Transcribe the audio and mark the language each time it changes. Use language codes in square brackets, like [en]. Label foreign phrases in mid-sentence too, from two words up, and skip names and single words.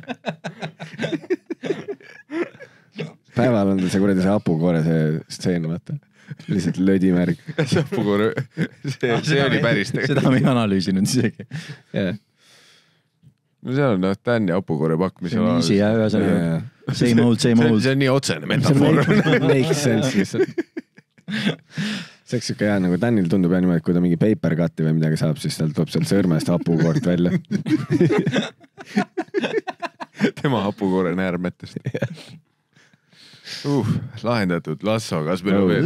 [et] Päeval on see kuradi see hapukoore see stseen, vaata. Lihtsalt lödimärg. See hapukoore, see oli päris tegelikult. Seda me ei analüüsinud isegi. No seal on Dan ja hapukoore pakk, mis on analüüsinud. Ja ühesõnaga. [en] Same old. [et] See on nii otsene metafoor. [en] Makes sense [et] lihtsalt. See oleks siuke hea, nagu Danil tundub jah niimoodi, et kui ta mingi [en] paper cut'i [et] või midagi saab, siis tal tuleb sealt sõrmest hapukoort välja. Tema hapukoore näärmetest. Lahendatud. Lasso, kas meil on veel?